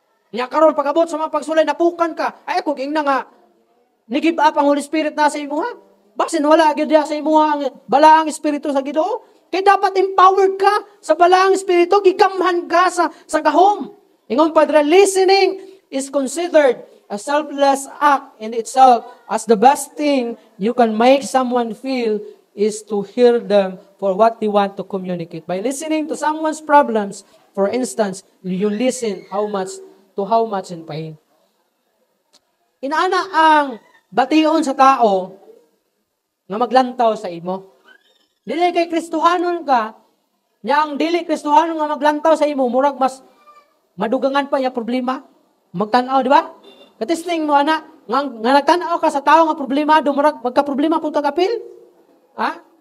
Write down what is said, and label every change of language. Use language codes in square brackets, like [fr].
[ceb] Nya karon pag-abot sa mga pagsulay, napukan ka. Ay, kung na nga, ni-give up ang Holy Spirit na sa imuha. Basin wala agad sa imuha ang balaang Espiritu sa Ginoo. Kaya dapat empowered ka sa balaang Espiritu, gigamhan ka sa gahom. Ingon Padre, [en] listening is considered a selfless act in itself, as the best thing you can make someone feel is to hear them for what they want to communicate. By listening to someone's problems, for instance, you listen how much in pain. [ceb] Inaana ang bation sa tao nga maglantaw sa imo. Dili kay Kristohanon ka, nya ang dili Kristohanon nga maglantaw sa imo, murag mas madugangan pa ya problema. Magtanaw, di ba? Katisling mo ana, nga nagtanaw ka sa tao nga problema, murag magka-problema pud ka kapil. Ha?